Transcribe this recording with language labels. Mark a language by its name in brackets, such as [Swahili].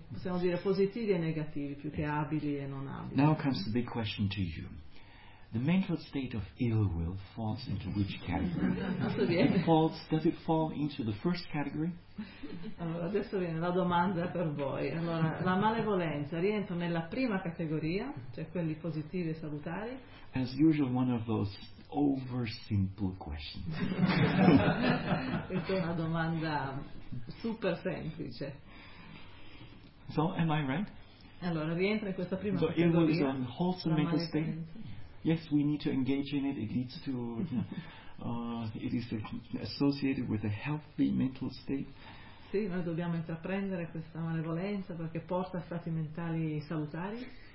[Italian] Sì, possiamo dire positivi e negativi più che abili e non abili. [English] Now comes the big question to you. The mental state of ill will falls into which category? Does it fall into the first category? [Italian] Allora, adesso viene la domanda per voi. Allora, la malevolenza rientra nella prima categoria, cioè quelli positivi e salutari? [English] As usual, one of those over simple questions. [Italian] Questa è una domanda super semplice. [English] So, am I right? [Italian] Allora, rientra in questa prima [English] categoria. So, ill will is an wholesome mental state? Yes, we need to engage in it. It leads to, it is associated with a healthy mental state. [Italian] Sì, noi dobbiamo intraprendere questa malevolenza perché porta a stati mentali salutari.